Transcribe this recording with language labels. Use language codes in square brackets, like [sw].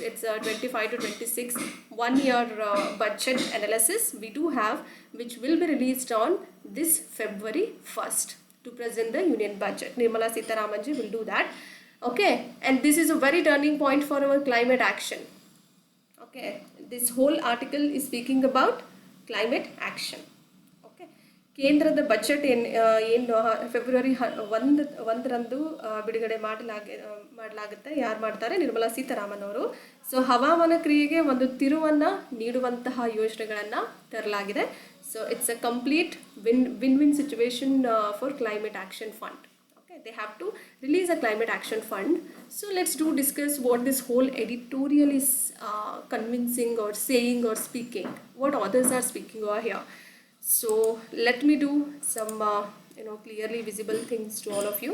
[en] It's 25 to 26 1 year budget analysis we do have, which will be released on this February 1st to present the union budget. Nirmala Sitharaman ji will do that. Okay, and this is a very turning point for our climate action. Okay, this whole article is speaking about climate action. [kn] ಕೇಂದ್ರದ budget ಏನು February 1ರಂದು ಬಿಡುಗಡೆ ಮಾಡಲಾಗುತ್ತೆ. ಯಾರು ಮಾಡ್ತಾರೆ? ನಿರ್ಮಲಾ ಸೀತಾರಾಮನ್ ಅವರು. So ಹವಾಮಾನ ಕ್ರಿಯೆಗೆ ಒಂದು ತಿರುವನ್ನು ನೀಡುವಂತಹ ಯೋಜನೆಗಳನ್ನು ತರಲಾಗಿದೆ. [en] So it's a complete win situation for climate action fund. Okay, they have to release a climate action fund. So let's discuss what this whole editorial is convincing or saying or speaking, what authors are speaking over here. So let me do some clearly visible things to all of you.